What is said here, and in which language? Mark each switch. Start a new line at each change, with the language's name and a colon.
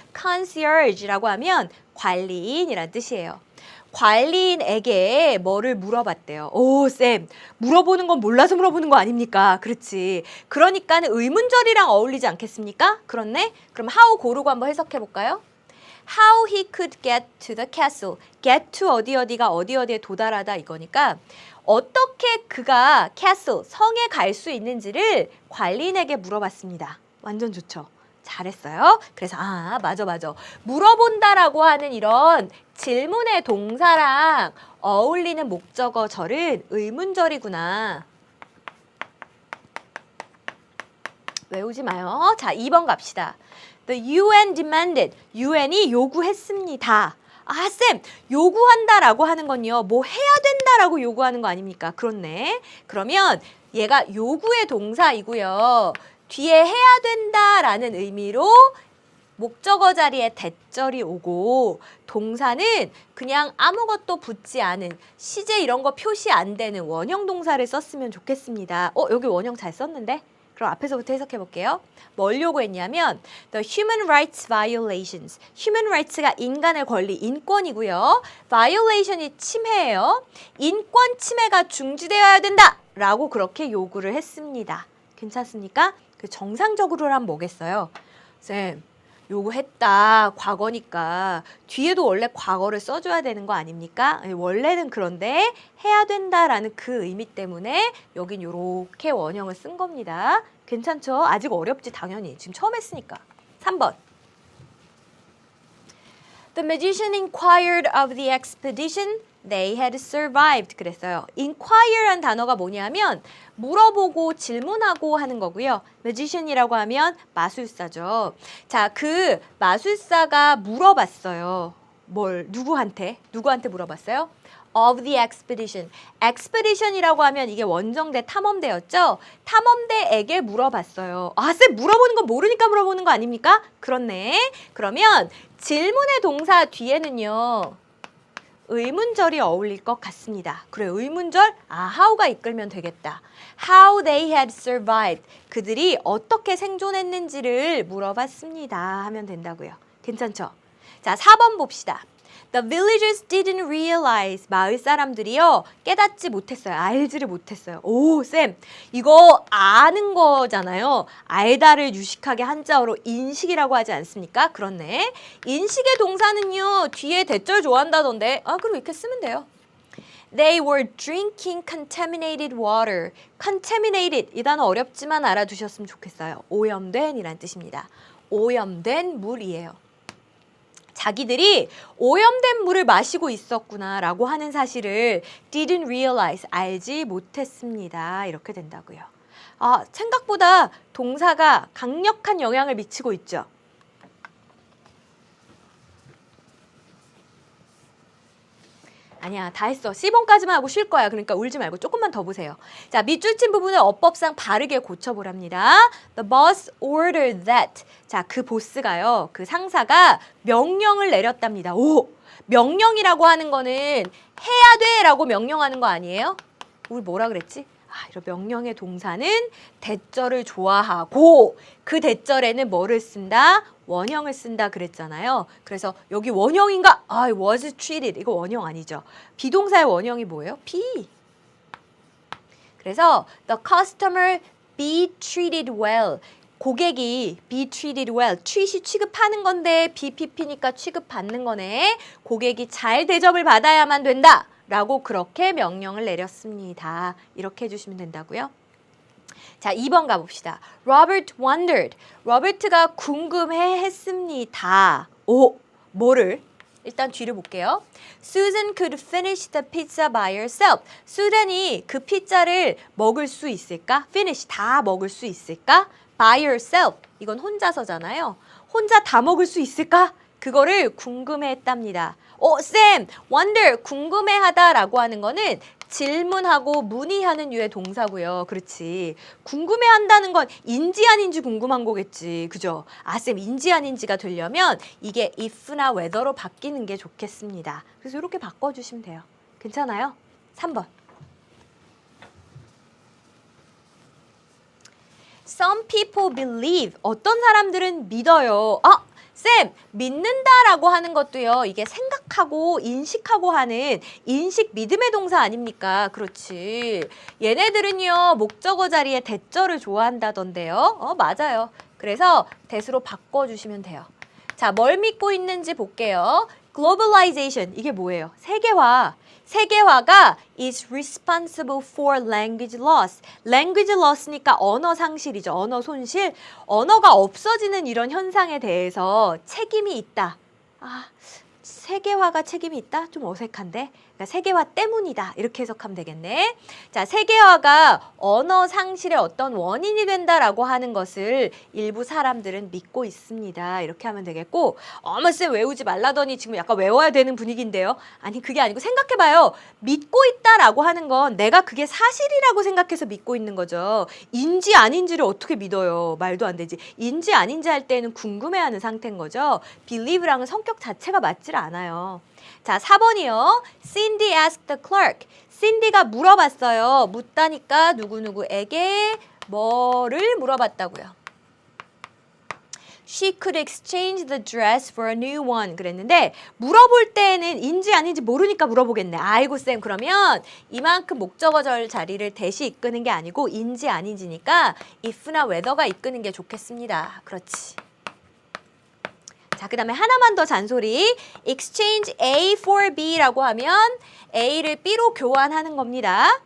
Korean: concierge라고 하면 관리인이란 뜻이에요. 관리인에게 뭐를 물어봤대요. 오, 쌤, 물어보는 건 몰라서 물어보는 거 아닙니까? 그렇지. 그러니까는 의문절이랑 어울리지 않겠습니까? 그렇네? 그럼 how 고르고 한번 해석해 볼까요?
English: How he could get to the castle.
Korean: get to 어디어디가 어디어디에 도달하다 이거니까 어떻게 그가 castle, 성에 갈 수 있는지를 관리인에게 물어봤습니다. 완전 좋죠. 잘했어요. 그래서 맞아. 물어본다라고 하는 이런 질문의 동사랑 어울리는 목적어 절은 의문절이구나. 외우지 마요. 자, 2번 갑시다.
English: The UN demanded.
Korean: UN이 요구했습니다. 아, 쌤, 요구한다라고 하는 건요. 뭐 해야 된다라고 요구하는 거 아닙니까? 그렇네. 그러면 얘가 요구의 동사이고요. 뒤에 해야 된다라는 의미로 목적어 자리에 대절이 오고 동사는 그냥 아무것도 붙지 않은 시제 이런 거 표시 안 되는 원형 동사를 썼으면 좋겠습니다. 여기 원형 잘 썼는데? 그럼 앞에서부터 해석해 볼게요. 뭘 요구했냐면
English: The human rights violations.
Korean: human rights가 인간의 권리, 인권이고요. violation이 침해예요. 인권 침해가 중지되어야 된다. 라고 그렇게 요구를 했습니다. 괜찮습니까? 그 정상적으로란 뭐겠어요? 쌤, 요구했다. 과거니까 뒤에도 원래 과거를 써줘야 되는 거 아닙니까? 원래는 그런데 해야 된다라는 그 의미 때문에 여긴 요렇게 원형을 쓴 겁니다. 괜찮죠? 아직 어렵지 당연히. 지금 처음 했으니까. 3번.
English: The magician inquired of the expedition they had survived.
Korean: 그랬어요. inquire란 단어가 뭐냐면 물어보고 질문하고 하는 거고요. magician이라고 하면 마술사죠. 자, 그 마술사가 물어봤어요. 뭘? 누구한테? 누구한테 물어봤어요?
English: of the expedition.
Korean: expedition이라고 하면 이게 원정대 탐험대였죠? 탐험대에게 물어봤어요. 아, 쌤 물어보는 거 모르니까 물어보는 거 아닙니까? 그렇네. 그러면 질문의 동사 뒤에는요. 의문절이 어울릴 것 같습니다. 그래, 의문절? 아, how가 이끌면 되겠다.
English: How they had survived.
Korean: 그들이 어떻게 생존했는지를 물어봤습니다. 하면 된다고요. 괜찮죠? 자, 4번 봅시다.
English: The villagers didn't realize.
Korean: 마을 사람들이요. 깨닫지 못했어요. 알지를 못했어요. 오, 쌤. 이거 아는 거잖아요. 알다를 유식하게 한자어로 인식이라고 하지 않습니까? 그렇네. 인식의 동사는요. 뒤에 대절 좋아한다던데. 아, 그럼 이렇게 쓰면 돼요.
English: They were drinking contaminated water. contaminated.
Korean: 이 단어 어렵지만 알아두셨으면 좋겠어요. 오염된 이란 뜻입니다. 오염된 물이에요. 자기들이 오염된 물을 마시고 있었구나라고 하는 사실을
English: didn't realize,
Korean: 알지 못했습니다. 이렇게 된다고요. 아, 생각보다 동사가 강력한 영향을 미치고 있죠. 아니야, 다 했어. C번까지만 하고 쉴 거야. 그러니까 울지 말고 조금만 더 보세요. 자, 밑줄 친 부분을 어법상 바르게 고쳐보랍니다.
English: The boss ordered that.
Korean: 자, 그 보스가요. 그 상사가 명령을 내렸답니다. 오! 명령이라고 하는 거는 해야 돼 라고 명령하는 거 아니에요? 우리 뭐라 그랬지? 아, 이런 명령의 동사는 대절을 좋아하고 그 대절에는 뭐를 쓴다? 원형을 쓴다 그랬잖아요. 그래서 여기 원형인가? 아,
English: was treated.
Korean: 이거 원형 아니죠. 비동사의 원형이 뭐예요?
English: be.
Korean: 그래서
English: the customer be treated well.
Korean: 고객이
English: be treated well.
Korean: treat이 취급하는 건데 BPP니까 취급받는 거네. 고객이 잘 대접을 받아야만 된다. 라고 그렇게 명령을 내렸습니다. 이렇게 해주시면 된다고요. 자, 2번 가봅시다.
English: Robert wondered.
Korean: 로버트가 궁금해했습니다. 오, 뭐를? 일단 뒤를 볼게요.
English: Susan could finish the pizza by herself.
Korean: 수잔이 그 피자를 먹을 수 있을까? finish, 다 먹을 수 있을까?
English: by herself.
Korean: 이건 혼자서잖아요. 혼자 다 먹을 수 있을까? 그거를 궁금해했답니다. 쌤, wonder, 궁금해하다라고 하는 거는 질문하고 문의하는 유의 동사고요. 그렇지. 궁금해한다는 건 인지 아닌지 궁금한 거겠지. 그죠? 아, 쌤, 인지 아닌지가 되려면 이게 if나 whether로 바뀌는 게 좋겠습니다. 그래서 이렇게 바꿔주시면 돼요. 괜찮아요? 3번.
English: Some people believe.
Korean: 어떤 사람들은 믿어요. 아, 쌤, 믿는다라고 하는 것도요. 이게 생각하고 인식하고 하는 인식 믿음의 동사 아닙니까? 그렇지. 얘네들은요. 목적어 자리에 대절을 좋아한다던데요. 맞아요. 그래서 대수로 바꿔주시면 돼요. 자, 뭘 믿고 있는지 볼게요. Globalization, 이게 뭐예요? 세계화. 세계화가
English: is responsible for language loss. language loss
Korean: 니까 언어 상실이죠. 언어 손실. 언어가 없어지는 이런 현상에 대해서 책임이 있다. 아, 세계화가 책임이 있다? 좀 어색한데? 그러니까 세계화 때문이다. 이렇게 해석하면 되겠네. 자, 세계화가 언어 상실의 어떤 원인이 된다라고 하는 것을 일부 사람들은 믿고 있습니다. 이렇게 하면 되겠고, 어머 쌤 외우지 말라더니 지금 약간 외워야 되는 분위기인데요. 아니, 그게 아니고 생각해봐요. 믿고 있다라고 하는 건 내가 그게 사실이라고 생각해서 믿고 있는 거죠. 인지 아닌지를 어떻게 믿어요? 말도 안 되지. 인지 아닌지 할 때는 궁금해하는 상태인 거죠. believe랑은 성격 자체가 맞질 않아요. 자, 4번이요.
English: Cindy asked the clerk.
Korean: 신디가 물어봤어요. 묻다니까 누구누구에게 뭐를 물어봤다고요.
English: She could exchange the dress for a new one.
Korean: 그랬는데 물어볼 때는 인지 아닌지 모르니까 물어보겠네. 아이고 쌤 그러면 이만큼 목적어절 자리를 대시 이끄는 게 아니고 인지 아닌지니까 if나 whether가 이끄는 게 좋겠습니다. 그렇지. 자, 그 다음에 하나만 더 잔소리.
English: Exchange A for B
Korean: 라고 하면 A를 B로 교환하는 겁니다.